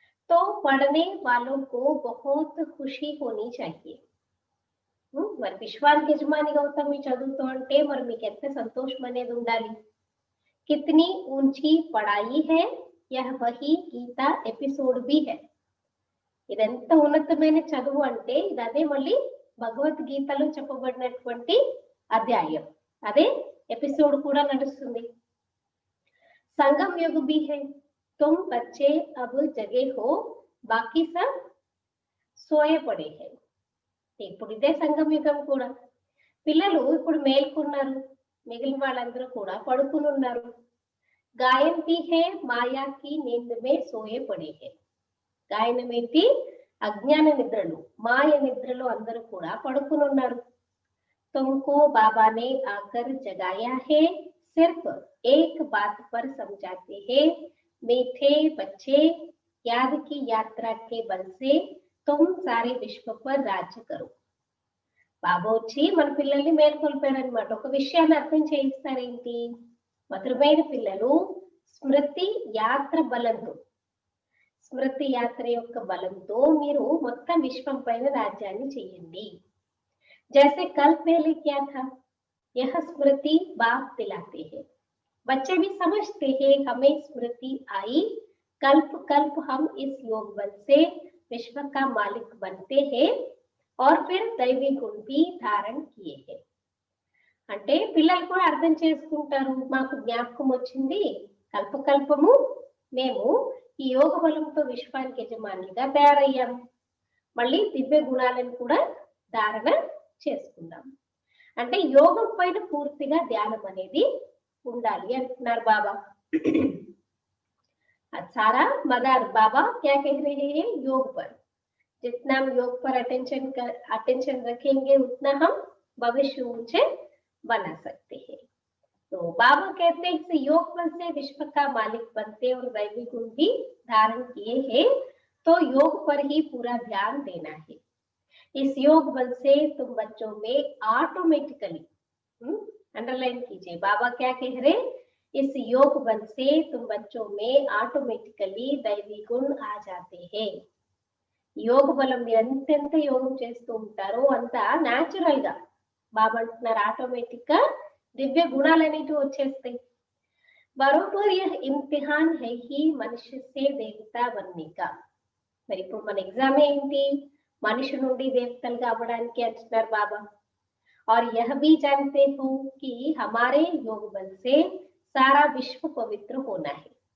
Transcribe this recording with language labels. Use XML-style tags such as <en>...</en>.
<hi>तो पढ़ने वालों को बहुत खुशी होनी चाहिए.</hi> <te>మరి విశ్వానికి యజమానిగా అవుతాం మీ చదువుతో అంటే మరి మీకు ఎంత సంతోషం అనేది ఉండాలి.</te> <hi>कितनी ऊंची पढ़ाई है, यह वही गीता एपिसोड भी है.</hi> <te>ఇదెంత ఉన్నతమైన చదువు అంటే ఇది అదే మళ్ళీ భగవద్గీతలో చెప్పబడినటువంటి అధ్యాయం, అదే ఎపిసోడ్ కూడా నడుస్తుంది.</te> <hi>संगम युग भी है. तुम बच्चे अब जगे हो, बाकी सब सोए पड़े हैं.</hi> <te>ఇప్పుడు ఇదే సంగం యుగం కూడా. పిల్లలు ఇప్పుడు మేల్కొన్నారు, మిగిలిన వాళ్ళందరూ కూడా పడుకుని ఉన్నారు.</te> <hi>గాయం भी है, माया की नींद में सोए पड़े हैं.</hi> <te>గాయనం ఏంటి? అజ్ఞాన నిద్రలు, మాయ నిద్రలో అందరూ కూడా పడుకుని ఉన్నారు.</te> <hi>तुमको बाबा ने आकर जगाया है, सिर्फ एक बात पर समझाते हैं, मीठे बच्चे, याद की यात्रा के बल से तुम सारे विश्व पर राज्य करो.</hi> <te>బాబా వచ్చి మన పిల్లల్ని మేల్కొల్పారనమాట. ఒక విషయాన్ని అర్థం చేయిస్తారేంటి? మధురమైన పిల్లలు స్మృతి యాత్ర బలంతో, స్మృతి యాత్ర యొక్క బలంతో మీరు మొత్తం విశ్వం పైన రాజ్యాన్ని చెయ్యండి.</te> <hi>जैसे कल पहले क्या था, यह स्मृति बाप दिलाते हैं. बच्चे भी समझते हैं हमें स्मृति आई, कल्प कल्प हम इस योग बल से विश्व का मालिक बनते हैं और फिर दैवी गुण भी धारण किए हैं.</hi> <te>అంటే పిల్లలు కూడా అర్థం చేసుకుంటారు, మాకు జ్ఞాపకం వచ్చింది, కల్పకల్పము మేము ఈ యోగ బలంతో విశ్వానికి యజమానులుగా తయారయ్యాము, మళ్ళీ దివ్య గుణాలను కూడా ధారణ చేసుకుందాం. అంటే యోగం పైన పూర్తిగా ధ్యానం అనేది ఉండాలి అంటున్నారు బాబా.</te> <hi>सारा मदार बाबा क्या कह रहे हैं? योग पर जितना हम योग पर अटेंशन रखेंगे उतना हम भविष्य ऊंचे बना सकते हैं. तो बाबा कहते हैं कि योग बल से विश्व का मालिक बनते और दैवी गुण भी धारण किए हैं, तो योग पर ही पूरा ध्यान देना है. इस योग बल से तुम बच्चों में ऑटोमेटिकली, अंडरलाइन कीजिए, बाबा क्या कह रहे हैं? इस योग बल से तुम बच्चों में ऑटोमेटिकली दैवी गुण आ जाते हैं.</hi> <te>యోగ బలం మీరు ఎంతెంత యోగం చేస్తూ ఉంటారో అంత న్యాచురల్ గా బాబా అంటున్నారు ఆటోమేటిక్ గా దివ్య గుణాలు అనేవి వచ్చేస్తాయి.</te> <hi>బరోబర్ యహ్ ఇమ్తిహాన్ హై హీ మనుష్య సే దేవతా బన్నే కా.</hi> <te>మరి ఇప్పుడు మన ఎగ్జామ్ ఏంటి? మనిషి నుండి దేవతలుగా అవ్వడానికి అంటున్నారు బాబా.</te> <hi>और यह भी जानते हो कि हमारे योग बल से सारा विश्व पवित्र होना है.</hi>